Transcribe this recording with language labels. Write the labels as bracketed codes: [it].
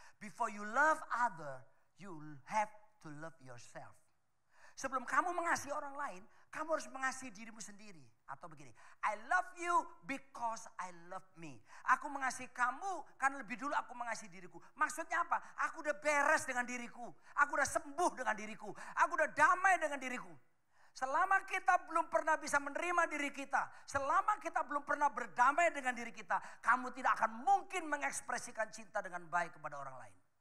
[en] Before you love other, you have to love yourself. [id] Sebelum kamu mengasihi orang lain, kamu harus mengasihi dirimu sendiri. Atau begini, [en] I love you because I love me. [id] Aku mengasihi kamu karena lebih dulu aku mengasihi diriku. Maksudnya apa? Aku udah beres dengan diriku. Aku udah sembuh dengan diriku. Aku udah damai dengan diriku. Selama kita belum pernah bisa menerima diri kita, selama kita belum pernah berdamai dengan diri kita, kamu tidak akan mungkin mengekspresikan cinta dengan baik kepada orang lain.